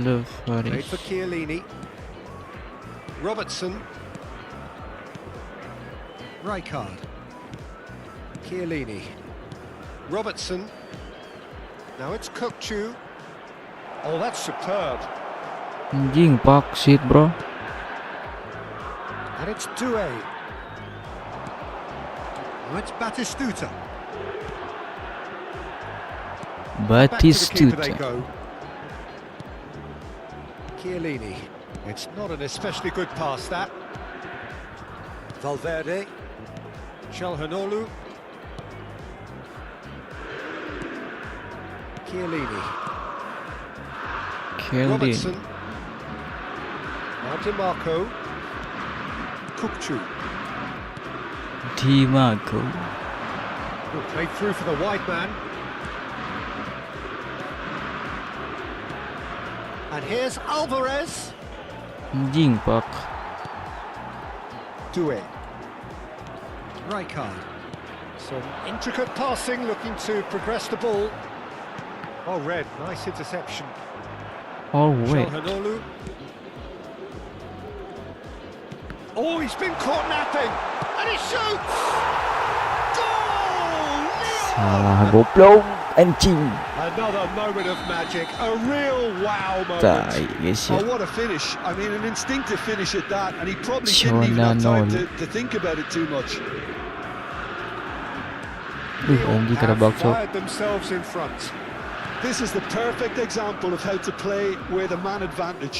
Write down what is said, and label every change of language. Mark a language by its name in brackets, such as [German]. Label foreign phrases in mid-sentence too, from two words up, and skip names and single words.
[English] Alvarez. for Chiellini. Robertson. Rijkaard. Chiellini. Robertson. Now it's Kukcu. Oh, that's superb. [Indonesian] Anjing pak [English] shit bro. And it's Doué. Now it's Batistuta. Back to the keeper they Batistuta. go. Chiellini. It's not an especially good pass, that. Valverde. Calhanoglu. Chiellini. Robertson. Now DiMarco. Kukcu. DiMarco. Played through for the wide man. And here's Alvarez. [Indonesian] Anjing pak. [English] Doué. Rijkaard. Some intricate passing, looking to progress the ball. Oh, red, nice interception. Oh wait. Calhanoglu. Oh, he's been caught napping, and he shoots! Goal! [Indonesian] Salah goblok anjing. [English] Another moment of magic, a real wow moment. [Indonesian] Tai guys ya. [English] Oh, what a finish. I mean, an instinctive finish at that, and he probably didn't even have time to think about it too much. [Indonesian] Anjing kena [English] Have [Indonesian] bakso. [English] fired themselves in front. This is the perfect example of how to play with a man advantage.